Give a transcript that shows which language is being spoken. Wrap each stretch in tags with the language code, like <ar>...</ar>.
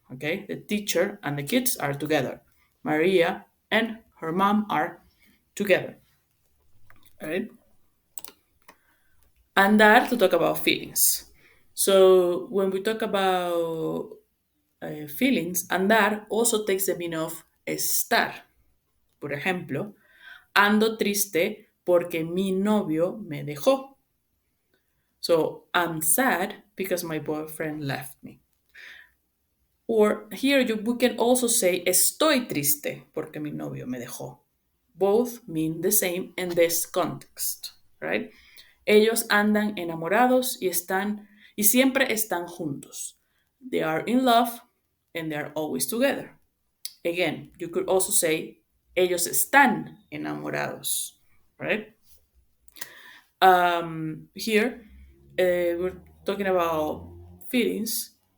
<en>Okay, the teacher and the kids are together. Maria and her mom are together. All right. Andar to talk about feelings. So when we talk about feelings, andar also takes the meaning of estar.</en> <es>Por ejemplo, ando triste porque mi novio me dejó.</es> <en>So I'm sad because my boyfriend left me. Or here we can also say</en> <es>estoy triste porque mi novio me dejó.</es> <en>Both mean the same in this context, right?</en> <es>Ellos andan enamorados y siempre están juntos.</es> <en>They are in love and they are always together. Again, you could also say</en> <es>ellos están enamorados,</es> <en>right? Here, we're talking about feelings.</en>